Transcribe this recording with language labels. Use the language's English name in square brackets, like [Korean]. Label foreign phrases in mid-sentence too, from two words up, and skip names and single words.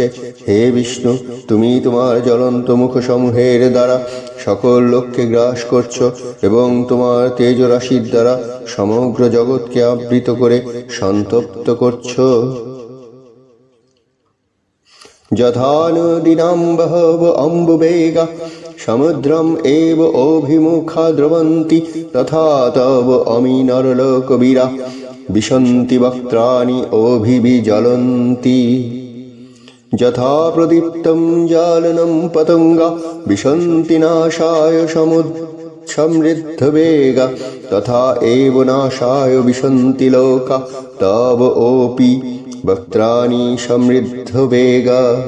[Bangla] হে বিষ্ণু, তুমি তোমার জ্বলন্ত মুখ সমূহের দ্বারা সকল লোককে গ্রাস করছো এবং তোমার তেজরাশির দ্বারা সমগ্র জগৎকে আবৃত করে সন্তপ্ত করছো। [Sanskrit] যথা নদীনাম বহব অম্বুবেগা সমুদ্রম এব অভিমুখা দ্রবন্তি তথা তব অমি নরলোকবীরা বিশন্তি বক্ত্রাণি অভিবিজ্বলন্তি। যথা প্রদীপ্তম জ্বালনম পতঙ্গা বিশন্তি নাশায় সমৃদ্ধ বেগা তথা এব নাশায় বিশন্তি লোকা তব ওপি বক্ত্রাণি সমৃদ্ধ বেগা।